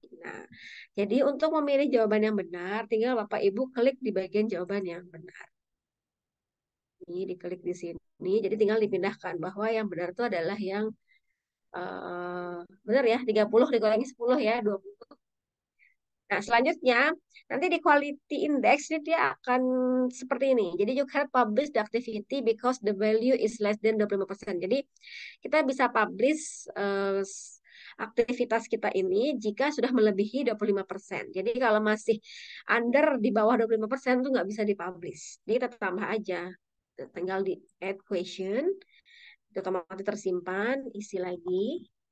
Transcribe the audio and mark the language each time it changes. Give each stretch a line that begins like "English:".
Indonesian: Nah, jadi untuk memilih jawaban yang benar, tinggal Bapak Ibu klik di bagian jawaban yang benar. Ini diklik di sini, jadi tinggal dipindahkan bahwa yang benar itu adalah yang benar ya, 30 dikurangi 10 ya, 20. Nah, selanjutnya nanti di quality index ini dia akan seperti ini.
English: Jadi you can publish the activity because the value is less than 25%.
Indonesian: Jadi kita bisa publish aktivitas kita ini jika sudah melebihi 25%. Jadi kalau masih under di bawah 25% itu nggak bisa dipublish. Jadi kita tambah aja. Tinggal di add question, itu otomatis tersimpan, isi lagi.